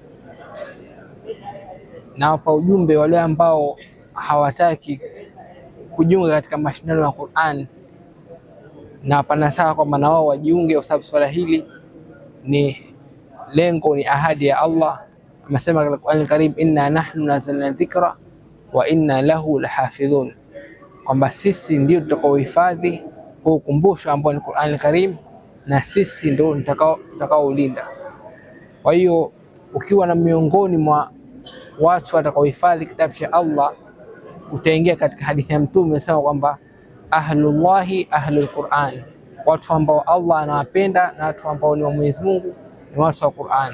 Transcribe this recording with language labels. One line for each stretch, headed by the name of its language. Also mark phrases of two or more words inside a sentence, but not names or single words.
Swahili: Na hapa ujumbe wale ambao hawataki kujiunga katika mashindano ya Qur'an, na hapana sawa kwa maana wao wajiunge, kwa sababu swala hili ni lengo, ni ahadi ya Allah. Amesema katika
Arabic: القرآن الكريم, إنا نحن نزلنا الذكر وإنا له لحافظون,
Swahili: kwamba sisi ndio tutakaohifadhi kwa ukumbusho ambao ni
Arabic: القرآن الكريم,
Swahili: na sisi ndio tutakaolinda. Kwa hiyo ukiwa na miongoni mwa watu watakaohifadhi kitabu cha Allah, utaingia katika hadithi ya Mtume anasema kwamba
Arabic: أهل الله أهل القرآن,
Swahili: watu ambao Allah anawapenda na watu ambao ni wa Mwenyezi Mungu ni watu wa Qur'an.